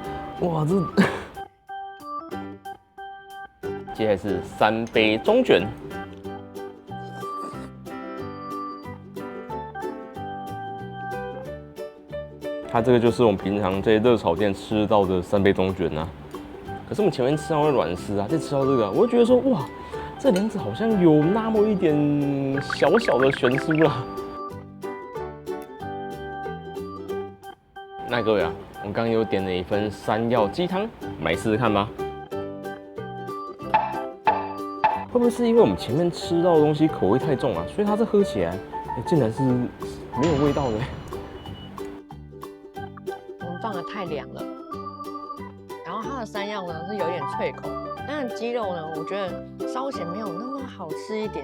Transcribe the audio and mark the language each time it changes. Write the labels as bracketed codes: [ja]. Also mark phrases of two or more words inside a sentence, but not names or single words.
[zh] 哇，這接下來是三杯中卷。它這個就是我們平常在熱炒店吃到的三杯中卷啊。可是我們前面吃到的軟絲啊，再吃到這個，我就覺得說，哇，這兩者好像有那麼一點小小的懸殊啦。那各位啊，我剛剛有點了一份山藥雞湯，我們來試試看吧。會不會是因為我們前面吃到的東西口味太重啊，所以它這喝起來，竟然是沒有味道的？我們放的太涼了，然後它的山藥呢是有點脆口，但是雞肉呢，我覺得稍顯沒有那麼好吃一點。